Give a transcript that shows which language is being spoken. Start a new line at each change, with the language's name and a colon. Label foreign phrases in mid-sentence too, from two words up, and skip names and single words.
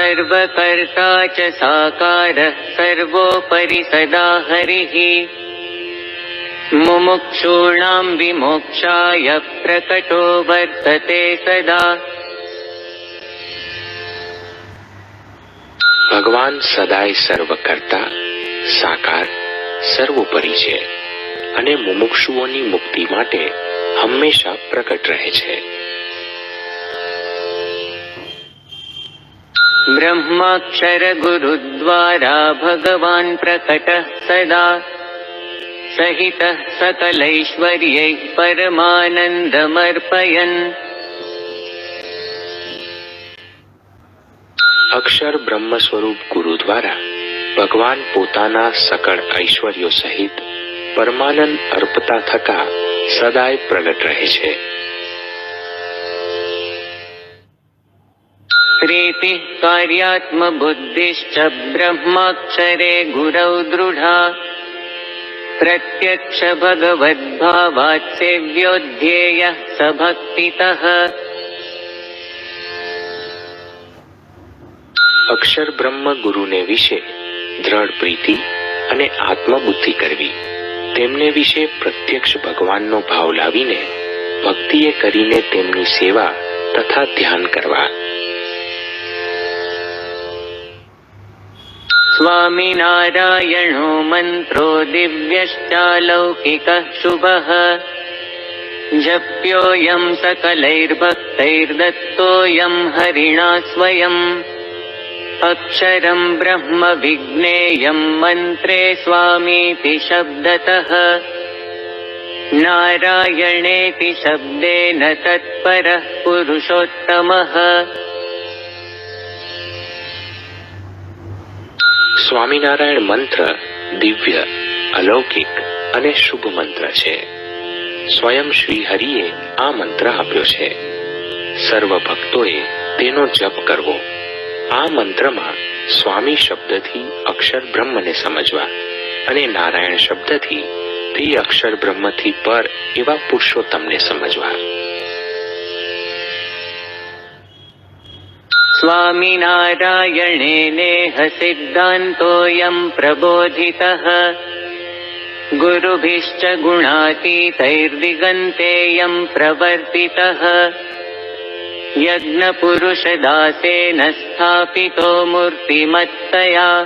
Sanskrit: सर्वकर्ता च साकारः सर्वोपरि सदा हरिः मुमुक्षूणां विमोक्षाय प्रकटो वर्तते सदा।
Gujarati: ભગવાન સદાય સર્વકર્તા, સાકાર, સર્વોપરી છે અને મુમુક્ષુઓની મુક્તિ માટે હંમેશા પ્રકટ રહે છે.
Sanskrit: ब्रह्माक्षर गुरुद्वारा भगवान् प्रकटः सदा सहितः सकलैश्वर्यै परमानन्दमर्पयन्।
Gujarati: અક્ષર બ્રહ્મ સ્વરૂપ ગુરુ દ્વારા ભગવાન પોતાના સકળ ઐશ્વર્યો સહિત પરમાનંદ અર્પતા થકા સદાય પ્રગટ રહે છે.
Sanskrit: प्रीतिः कार्यात्मबुद्धिश्च ब्रह्माक्षरे गुरौ दृढा प्रत्यक्ष भगवद्भावात् सेव्योऽध्येयः स भक्तितः।
Gujarati: અક્ષર બ્રહ્મ ગુરુને વિશે દ્રઢ પ્રીતિ અને આત્મબુદ્ધિ કરવી, તેમને વિશે પ્રત્યક્ષ ભગવાનનો ભાવ લાવીને ભક્તિએ કરીને તેમની સેવા તથા ધ્યાન કરવા.
Sanskrit: स्वामिनारायणो मन्त्रो दिव्यश्चालौकिकः शुभः जप्योऽयं सकलैर्भक्तैर्दत्तोऽयं हरिणा स्वयम् अक्षरं ब्रह्म विज्ञेयं मन्त्रे स्वामीति शब्दतः नारायणेति शब्देन तत्परः पुरुषोत्तमः।
Gujarati: સ્વામિનારાયણ મંત્ર દિવ્ય, અલૌકિક અને શુભ મંત્ર છે. સ્વયં શ્રી હરિએ આ મંત્ર આપ્યો છે. સર્વ ભક્તોએ તેનો જપ કરવો. આ મંત્રમાં સ્વામી શબ્દથી અક્ષર બ્રહ્મને સમજવા અને નારાયણ શબ્દથી તે અક્ષર બ્રહ્મથી પર એવા પુરુષોત્તમને સમજવા.
Sanskrit: स्वामिनारायणेनेह सिद्धान्तोऽयं प्रबोधितः गुरुभिश्च गुणातीतैर्दिगन्तेऽयं प्रवर्तितः यज्ञपुरुषदासेन स्थापितो मूर्तिमत्तया